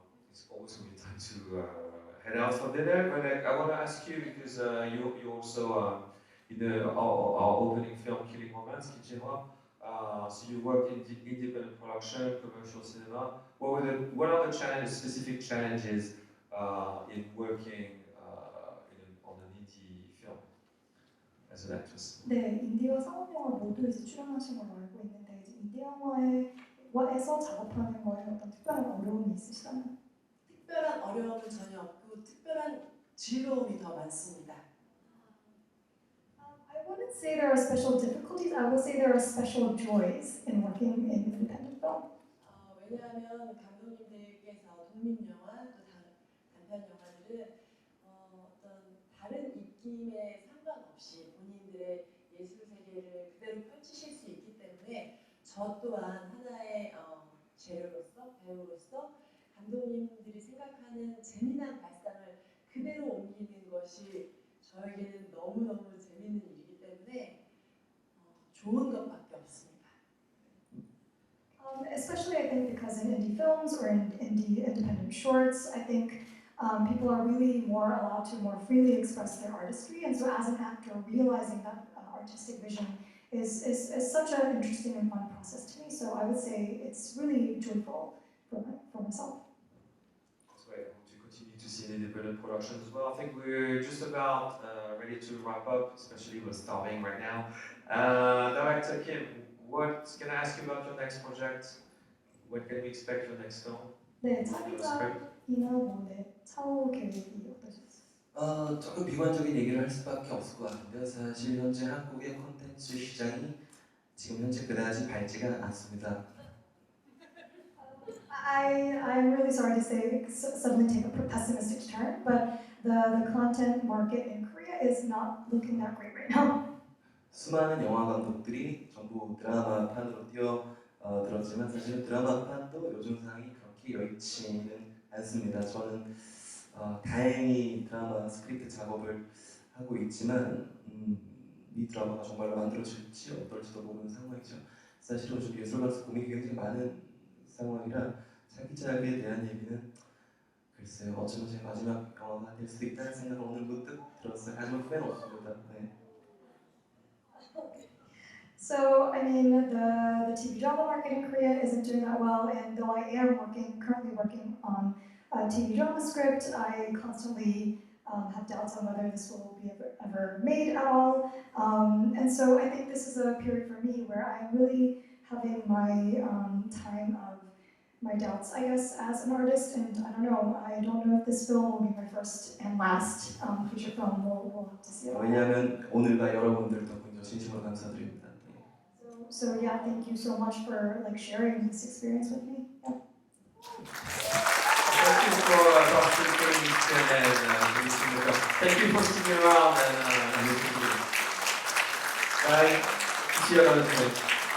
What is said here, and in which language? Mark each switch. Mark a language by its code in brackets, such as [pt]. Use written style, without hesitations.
[en] It's also time to head out for dinner, but I want to ask you because you also in our opening film, Killing Romance, Jae-hwa. So you work in independent production, commercial cinema. What are the specific challenges in working on an indie film as an actress? [ko] 네, 인디와 상업 영화 모두 이제 출연하신 걸로 알고 있는데 이제 인디 영화에서 작업하는 거에 어떤 특별한 어려움이 있으시다면? 특별한 어려움은 전혀 없고 특별한 즐거움이 더 많습니다. [en] I wouldn't say there are special difficulties. I would say there are special joys in working in independent film. [ko] 왜냐하면 감독님들께서 독립 영화 또 단편 영화들은 어떤 다른 입김에 상관없이 본인들의 예술 세계를 그대로 펼치실 수 있기 때문에 저 또한 하나의 재료로서 배우로서 감독님들이 생각하는 재미난 발상을 그대로 옮기는 것이 저에게는 너무너무 재밌는 일이기 때문에 좋은 것밖에 없습니다. [en] Especially I think because in indie films or in indie independent shorts, I think people are really more allowed to more freely express their artistry, and so as an actor, realizing that artistic vision is such an interesting and fun process to me. So I would say it's really joyful for myself. That's why I want to continue to see see the different productions as well. I think we're just about ready to wrap up, especially we're starving right now. Director Kim, can I ask you about your next project? When can we expect your next film? [ko] 네, 차기작이나 차후 계획이 어떠셨어요? 조금 비관적인 얘기를 할 수밖에 없을 것 같은데요. 사실 현재 한국의 콘텐츠 시장이 지금 현재 그다지 밝지가 않습니다. [en] I'm really sorry to say, suddenly take a pessimistic turn, but the content market in Korea is not looking that great right now. [ko] 수많은 영화 감독들이 전부 드라마판으로 뛰어들었지만 사실은 드라마판도 요즘 상황이 그렇게 여의치는 않습니다. 저는 다행히 드라마 스크립트 작업을 하고 있지만 이 드라마가 정말로 만들어질지 어떨지도 모르는 상황이죠. 사실은 요즘 예술가로서 고민이 굉장히 많은 상황이라 차기작에 대한 얘기는 글쎄요, 어쩌면 제 마지막 영화가 될 수도 있다는 생각을 오늘 문득 들었어요. 하지만 후회는 없습니다. 네. [en] So, I mean, the TV drama market in Korea isn't doing that well, and though I am currently working on a TV drama script, I constantly have doubts on whether this will be ever made at all. And so I think this is a period for me where I'm really having my time of my doubts, I guess, as an artist, and I don't know if this film will be my first and last feature film. We'll have to see. [ko] 왜냐하면 오늘과 여러분들 덕분에 진심으로 감사드립니다. [en] So yeah, thank you so much for sharing this experience with me. Yeah. Thank you for participating and thank you for sticking around and listening to us. Bye. See you another time.